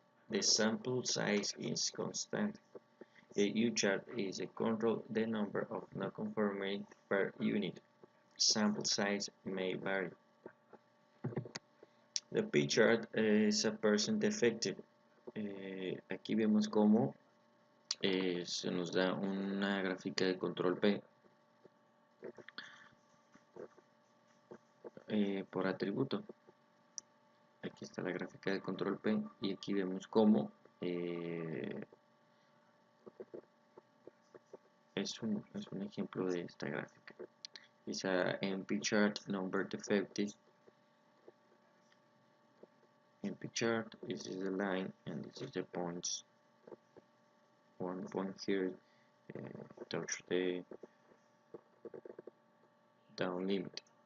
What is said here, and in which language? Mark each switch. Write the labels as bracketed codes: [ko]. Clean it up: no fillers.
[en] The sample size is constant. A U-chart is a control the number of non-conformities per unit. Sample size may vary. The P chart is a percent defective. [es] Aquí vemos cómo se nos da una gráfica de control P por atributo. Aquí está la gráfica de control P y aquí vemos cómo es un ejemplo de esta gráfica. [en] It's a NP chart number defective. NP chart, this is the line and this is the points. One point here touch the down limit.